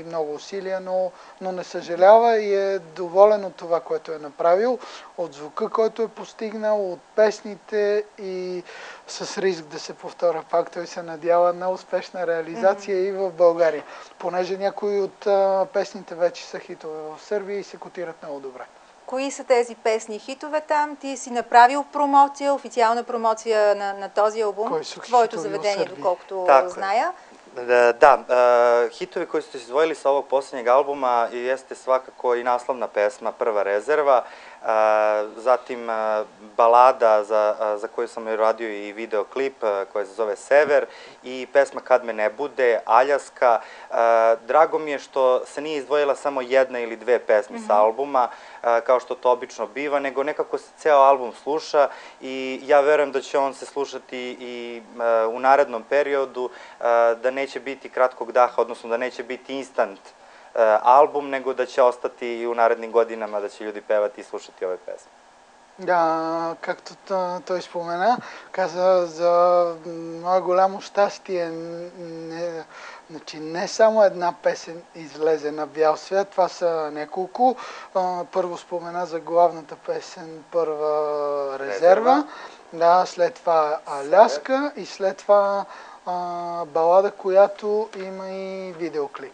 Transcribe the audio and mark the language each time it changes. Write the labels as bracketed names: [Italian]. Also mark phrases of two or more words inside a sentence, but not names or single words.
[Bulgarian] много усилия, но не съжалява и е доволен от това, което е направил, от звука, който е постигнал, от песните и с риск да се повторя пак, той се надява на успешна реализация и в България, понеже някои от песните вече са хитове в Сърбия и се котират много добре. Кои са тези песни хитове там? Ти си направил промоция, официална промоция на този албум в твоето заведение, доколкото зная. [Serbian] Da, hitovi koji ste izdvojili sa ovog posljednjeg albuma jeste svakako i naslovna pesma Prva rezerva, zatim balada za koju sam radio i videoklip koja se zove Sever i pesma Kad me ne bude, Aljaska. Drago mi je što se nije izdvojila samo jedna ili dve pesme sa albuma, kao što to obično biva, nego nekako se ceo album sluša i ja verujem da će on se slušati i u narednom periodu, da neće biti kratkog daha, odnosno da neće biti instant album, nego da će ostati i u narednim godinama, da će ljudi pevati i slušati ove pesme. [Bulgarian] Да, както той спомена, каза за мое голямо щастие, не само една песен излезе на бял свят, това са няколко. Първо спомена за главната песен Първа резерва, да, след това Аляска и след това балада, която има и видеоклип.